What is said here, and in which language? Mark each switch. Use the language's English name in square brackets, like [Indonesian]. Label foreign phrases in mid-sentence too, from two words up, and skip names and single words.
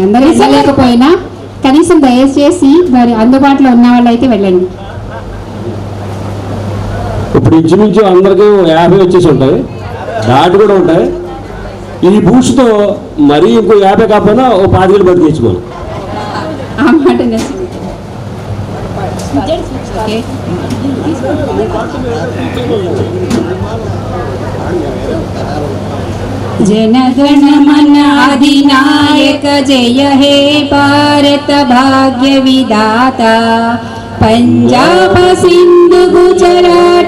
[Telugu] అందరూ వెళ్ళలేకపోయినా కనీసం దయచేసి మరి అందుబాటులో ఉన్న వాళ్ళు అయితే వెళ్ళండి. ఇప్పుడు ఇంచుమించు అందరికీ 50 వచ్చేసి ఉంటాయి, దాటి కూడా ఉంటాయి. ఈ బూస్ట్తో మరీ ఇంకో 50 కాకపోయినా ఓ 25 బతికించుకోను. ఆ మాట [Bangla] जनगण मन अधिनायक जय हे भारत भाग्य विधाता पंजाब सिंधु गुजरात